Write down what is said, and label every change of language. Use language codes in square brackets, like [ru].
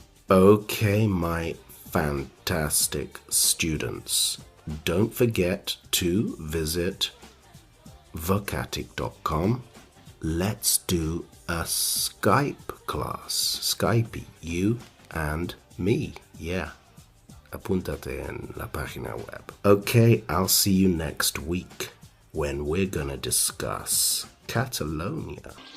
[en] Okay, my fantastic students, don't forget to visit vocatic.com. Let's do a Skype class. Skype, you and me. Yeah. [es] Apúntate en la página web. [en] Okay, I'll see you next week when we're gonna discuss Catalonia.